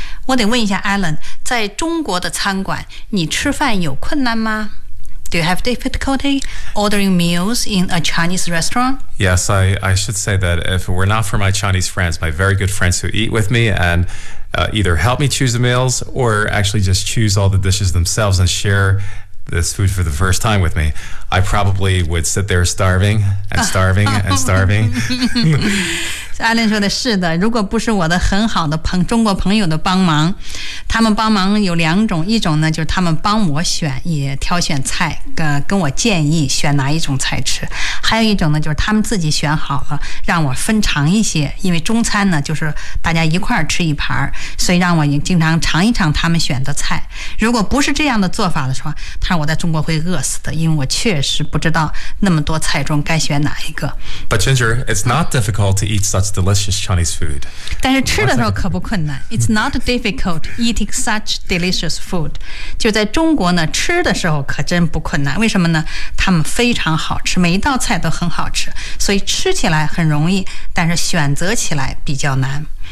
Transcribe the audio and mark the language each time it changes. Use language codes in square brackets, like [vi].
[zh] 我得问一下 Alan， 在中国的餐馆，你吃饭有困难吗？ [en] Do you have difficulty ordering meals in a Chinese restaurant? Yes, I should say that if it were not for my Chinese friends, my very good friends who eat with me and、either help me choose the meals or actually just choose all the dishes themselves and share this food for the first time with me, I probably would sit there starving and starving and starving. [zh] Alan 说的是的，如果不是我的很好的中国朋友的帮忙，他们帮忙有两种，一种呢就是他们帮我选，也挑选菜，跟我建议选哪一种菜吃；还有一种呢就是他们自己选好了，让我分尝一些，因为中餐呢就是大家一块吃一盘，所以让我经常尝一尝他们选的菜。如果不是这样的做法的时候，他说我在中国会饿死的，因为我确实不知道那么多菜中该选哪一个。 [en] But Ginger, it's not difficult to eat such delicious Chinese food. [zh] 但是吃的时候可不困难。 [en] It's not difficult eating such delicious food. [zh] 就在中国呢，吃的时候可真不困难。为什么呢？他们非常好吃，每一道菜都很好吃，所以吃起来很容易，但是选择起来比较难。